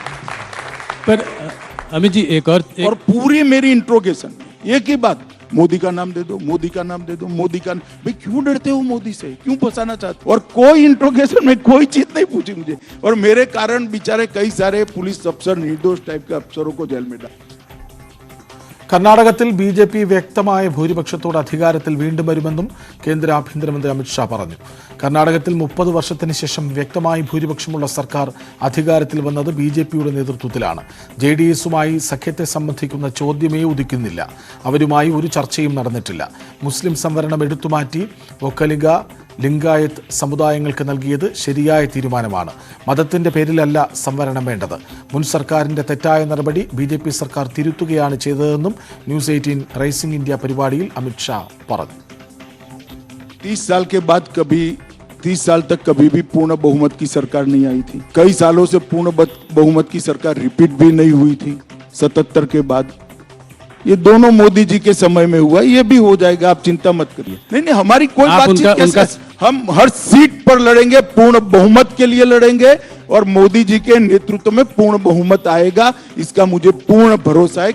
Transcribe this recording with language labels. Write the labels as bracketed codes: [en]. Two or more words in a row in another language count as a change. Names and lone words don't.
[hi] पर अमित जी और पूरी मेरी इंट्रोगेशन एक ही बात, मोदी का नाम दे दो, मोदी का नाम दे दो, मोदी का. भाई क्यों डरते हो मोदी से, क्यों फंसाना चाहते हो? और कोई इंट्रोगेशन में कोई चीज नहीं पूछी मुझे. और मेरे कारण बेचारे कई सारे पुलिस अफसर, निर्दोष टाइप के अफसरों को जेल में डाल. [ml] കർണാടകത്തിൽ BJP വ്യക്തമായ ഭൂരിപക്ഷത്തോടെ അധികാരത്തിൽ വീണ്ടും വരുമെന്നും കേന്ദ്ര ആഭ്യന്തരമന്ത്രി അമിത്ഷാ പറഞ്ഞു. കർണാടകത്തിൽ 30 വർഷത്തിന് ശേഷം വ്യക്തമായ ഭൂരിപക്ഷമുള്ള സർക്കാർ അധികാരത്തിൽ വന്നത് BJPയുടെ നേതൃത്വത്തിലാണ്. JDSുമായി സഖ്യത്തെ സംബന്ധിക്കുന്ന ചോദ്യമേ ഉദിക്കുന്നില്ല. അവരുമായി ഒരു ചർച്ചയും നടന്നിട്ടില്ല. മുസ്ലിം സംവരണം എടുത്തുമാറ്റി ഒക്കലിഗ, ലിംഗായത്ത് സമുദായങ്ങൾക്ക് നൽകിയത് ശരിയായ തീരുമാനമാണ്. മതത്തിന്റെ പേരിലല്ല സംവരണം വേണ്ടത്. മുൻ സർക്കാരിന്റെ തെറ്റായ നടപടി BJP സർക്കാർ തിരുത്തുകയാണ് ചെയ്തതെന്നും ന്യൂസ് 18 റൈസിംഗ് ഇന്ത്യ പരിപാടിയിൽ അമിത്ഷാ പറഞ്ഞു. [hi] 30 साल के बाद 30 साल तक कभी भी पूर्ण बहुमत की सरकार नहीं आई थी. कई सालों से पूर्ण बहुमत की सरकार रिपीट भी नहीं हुई थी. 77 के बाद ये दोनों मोदी जी के समय में हुआ, ये भी हो जाएगा, आप चिंता मत करिए. नहीं, हमारी कोई बातचीत कैसे. हम हर सीट पर लड़ेंगे, पूर्ण बहुमत के लिए लड़ेंगे और मोदी जी के नेतृत्व में पूर्ण बहुमत आएगा, इसका मुझे पूर्ण भरोसा है.